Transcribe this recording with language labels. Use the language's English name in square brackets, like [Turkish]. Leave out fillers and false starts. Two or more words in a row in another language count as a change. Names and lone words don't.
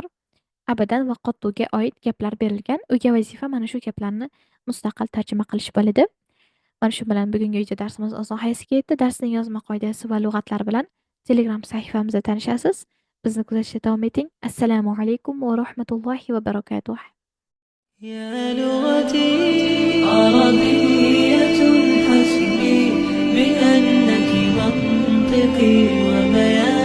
[Uzbek] Abadan va qattuga oid gaplar berilgan. Uyga vazifa mana shu gaplarni mustaqil tarjima qilish bo'ladi. Mana shu bilan bugungi video darsimiz oz nihoyasiga yetdi. Darsning yozma qoidasi va lug'atlar bilan Telegram sahifamizda tanishasiz. Bizni kuzatishda davom eting. [Arabic] السلام عليكم ورحمة الله وبركاته. يا لغتي عربية حسبي بأنك منطقي وبيان.